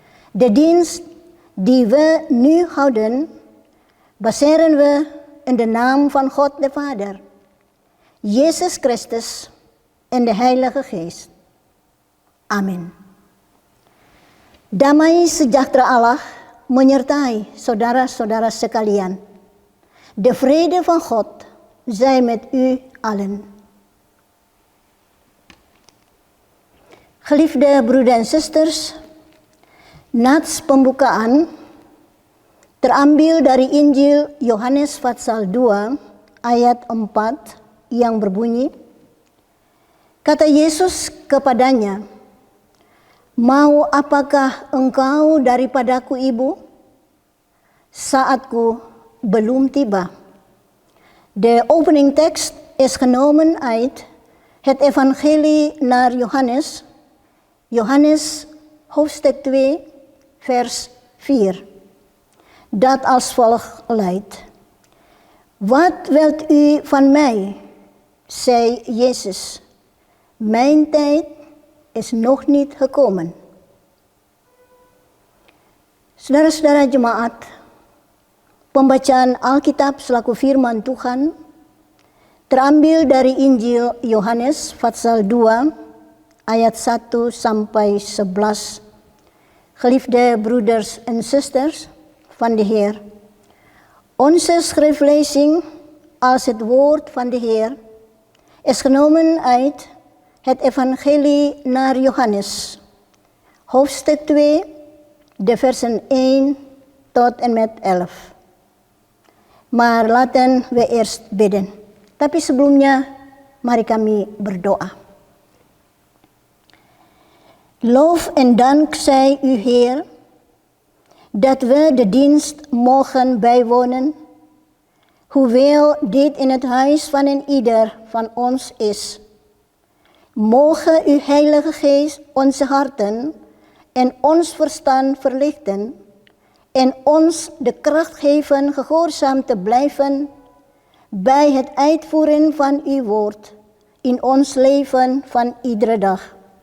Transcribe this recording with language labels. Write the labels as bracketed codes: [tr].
[nl] De dienst die we nu houden, baseren we in de naam van God de Vader, Jezus Christus en de Heilige Geest. Amin. [id] Damai sejahtera Allah menyertai saudara-saudara sekalian. [nl] De vrede van God zij met u allen. Geliefde broeder en zusters, [id] nats pembukaan terambil dari Injil Yohanes pasal 2 ayat 4 yang berbunyi, kata Yesus kepadanya, "Mau apakah engkau daripadaku, Ibu? Saatku belum tiba." [nl] De opening tekst is genomen uit het evangelie naar Johannes, Johannes hoofdstuk 2 vers 4, dat als volgt luidt. "Wat wilt u van mij?" zei Jezus. "Mijn tijd is nog niet gekomen." [id] Saudara-saudara jemaat, pembacaan Alkitab selaku firman Tuhan terambil dari Injil Yohanes pasal 2 ayat 1 sampai 11. [nl] Geliefde broeders en zusters van de Heer, onze schriftlezing als het woord van de Heer is genomen uit het evangelie naar Johannes, hoofdstuk 2, de versen 1 tot en met 11. Maar laten we eerst bidden. [id] Tapi sebelumnya, mari kami berdoa. [nl] Lof en dank zij u, Heer, dat we de dienst mogen bijwonen, hoewel dit in het huis van een ieder van ons is. Mogen uw Heilige Geest onze harten en ons verstand verlichten en ons de kracht geven gehoorzaam te blijven bij het uitvoeren van uw woord in ons leven van iedere dag.